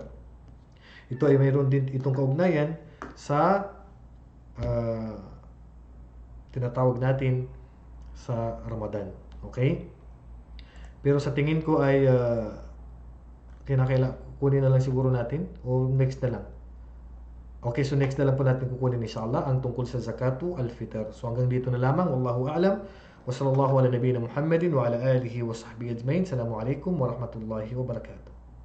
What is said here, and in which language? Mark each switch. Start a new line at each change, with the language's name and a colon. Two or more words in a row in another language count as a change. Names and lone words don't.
Filipino: Ito ay mayroon din itong kaugnayan sa tinatawag natin sa Ramadan. Okay? Pero sa tingin ko ay kunin na lang siguro natin o next na lang. Okay, so next na lang po natin kukunin inshallah ang tungkol sa Zakatu al-Fitr. So hanggang dito na lamang.
Arabic: والله أعلم. وصلى الله على نبينا محمد وعلى آله وصحبه أجمعين. السلام عليكم ورحمة الله وبركاته.